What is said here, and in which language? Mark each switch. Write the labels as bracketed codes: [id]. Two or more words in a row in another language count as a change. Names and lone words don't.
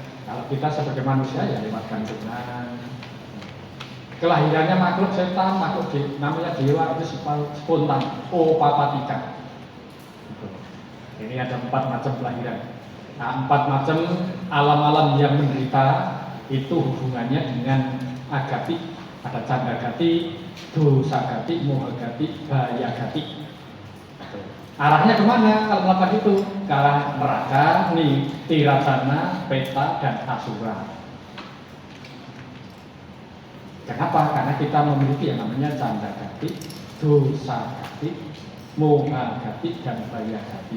[id] Kalau kita sebagai manusia ya lewat kandungan. Kelahirannya makhluk setan, makhluk namanya dewa itu spontan, opapatika. Ini ada 4 macam kelahiran. Nah, 4 macam alam-alam yang menderita itu hubungannya dengan agati. Ada candagati, dosagati, mohagati, bayagati. Arahnya kemana kalau melakukan itu? Ke arah neraka, tiracana, peta, dan asura. Kenapa? Karena kita memiliki yang namanya candagati, dosagati, mohagati, dan bayagati.